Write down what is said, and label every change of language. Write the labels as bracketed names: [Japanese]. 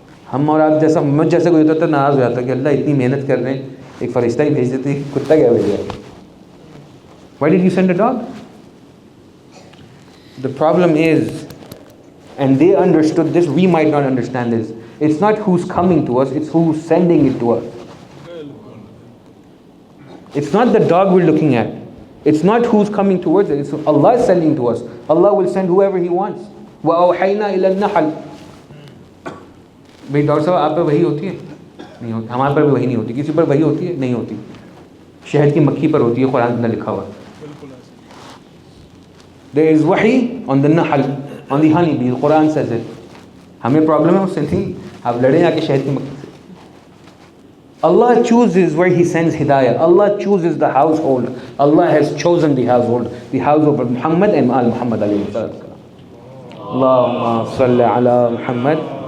[Hindi] हम और आप जैसा मुझ जैसे कोई होता तो नाराज हो जाता कि अल्लाह इतनी मेहनत कर रहे हैं एक फरिश्ता ही भेज देते कुत्ता क्या भेज दिया. [English] Why did you send a dog? The problem is, and they understood this, we might not understand this. It's not who's coming to us, it's who's sending it to us. It's not the dog we're looking at. It's not who's coming towards it. It's Allah sending to us. Allah will send whoever He wants. [Arabic] وَأَوْحَيْنَا إِلَى النَّحَلِ. [Hindi] भाई doctor साहब आप पे वही होती है? नहीं होती. हमारे पर भी वही नहीं होती. किसी पर वही होती है? नहीं होती. शहद की मक्खी पर होती है, कुरान में लिखा हुआ. [English] There is wahi on the nahl, on the honeybee. The Quran says it. [Hindi] हमें प्रॉब्लम है उससे नहीं. आप लड़े आके शहद की मक्खी से. [English] Allah chooses where He sends hidayah. Allah chooses the household. Allah has chosen the household of Muhammad and Al Muhammad alayhi salatu. [Arabic] Allahumma salli ala Muhammad.